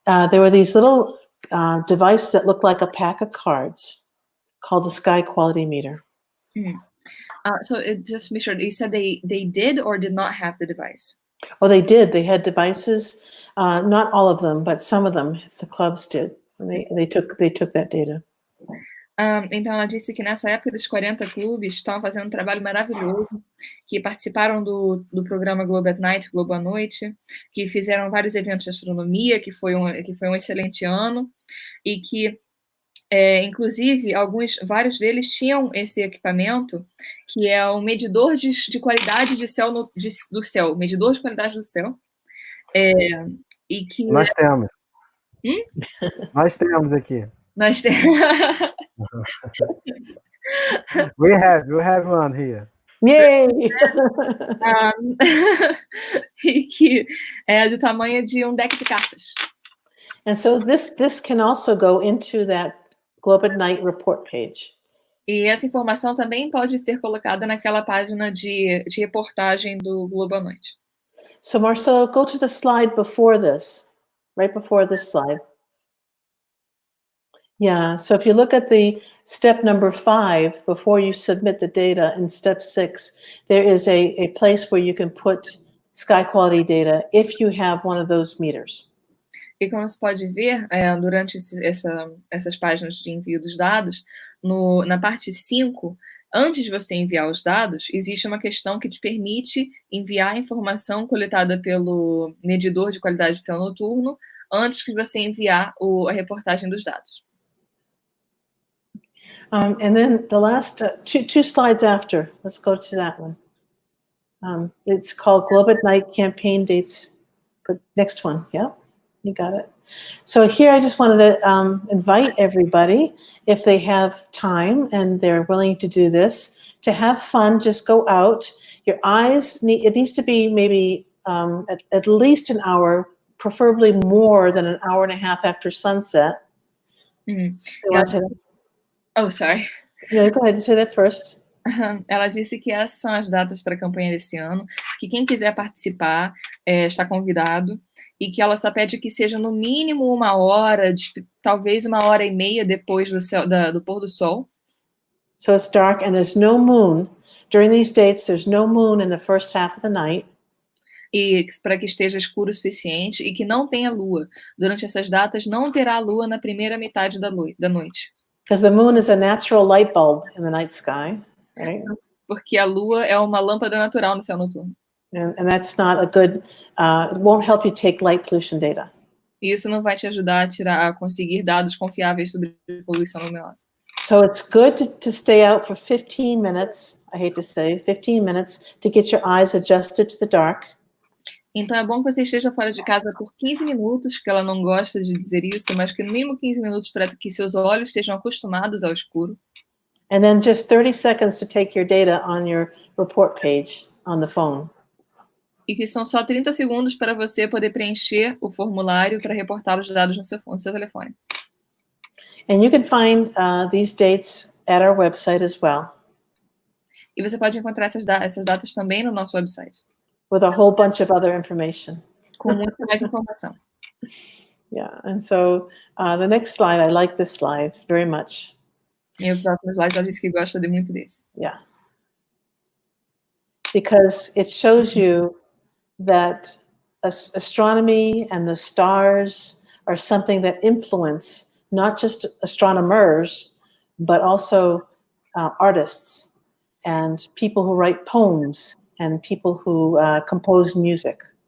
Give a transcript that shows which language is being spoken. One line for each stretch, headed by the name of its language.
English: There were these little devices that looked like a pack of cards called a sky quality meter. So just make sure, you said they did or did not have the device? Oh, they did. They had devices, not all of them, but some of them, the clubs did. They took that data.
Portuguese: Então, ela disse que nessa época os 40 clubes estavam fazendo um trabalho maravilhoso, que participaram do programa Globe at Night, Globo à Noite, que fizeram vários eventos de astronomia, que foi um excelente ano, e que, inclusive, vários deles tinham esse equipamento, que é um medidor de qualidade do céu, medidor de qualidade do céu, e que... Nós temos. Nós temos aqui. Nós temos...
English: We have one here. Yay!
Portuguese: E que é do tamanho de um deck de cartas.
English: And so this can also go into that Globe at Night report page.
Portuguese: E essa informação também pode ser colocada naquela página de reportagem do Globo à Noite.
English: So Marcelo, go to the slide before this, right before this slide. Yeah, so if you look at the step number 5, before you submit the data in step 6, there is a place where you can put sky quality data if you have one of those meters.
Portuguese: E como você pode ver, durante essas páginas de envio dos dados, na parte 5, antes de você enviar os dados, existe uma questão que te permite enviar a informação coletada pelo medidor de qualidade de céu noturno antes de você enviar a reportagem dos dados.
English: And then the last two slides after, let's go to that one. It's called Globe at Night Campaign Dates. But next one, yeah, you got it. So here I just wanted to invite everybody, if they have time and they're willing to do this, to have fun, just go out. Your eyes, it needs to be maybe at least an hour, preferably more than an hour and a half after sunset. Uhum. You want to say that? Oh, sorry. Yeah, go ahead, say that first.
Portuguese: Ela disse que essas são as datas para a campanha desse ano, que quem quiser participar está convidado, e que ela só pede que seja no mínimo 1 hora, talvez 1h30 depois do pôr do sol.
English: So it's dark and there's no moon. During these dates, there's no moon in the first half of the night.
Portuguese: E para que esteja escuro o suficiente e que não tenha lua. Durante essas datas, não terá lua na primeira metade da noite.
English: Because the moon is a natural light bulb in the night sky, right?
Portuguese: Porque a lua é uma lâmpada natural no céu noturno.
English: And that's not a good, it won't help you take light pollution data.
Portuguese: E isso não vai te ajudar a conseguir dados confiáveis sobre poluição luminosa.
English: So it's good to stay out for 15 minutes, I hate to say, 15 minutes to get your eyes adjusted to the dark.
Portuguese: Então é bom que você esteja fora de casa por 15 minutos, que ela não gosta de dizer isso, mas que no mínimo 15 minutos para que seus olhos estejam acostumados ao escuro.
English: And then just 30 seconds to take your data on your report page on the phone.
Portuguese: E que são só 30 segundos para você poder preencher o formulário para reportar os dados no seu telefone.
English: And you can find these dates at our website as well.
Portuguese: E você pode encontrar essas datas também no nosso website.
English: With a whole bunch of other information.
Portuguese: Com muita mais informação.
English: Yeah, and so the next slide, I like this slide very much.
Portuguese: E o próximo slide, ela disse que gosta muito desse.
English: Yeah. Because it shows you that astronomy and the stars are something that influence not just astronomers, but also artists and people who write poems and people who compose music.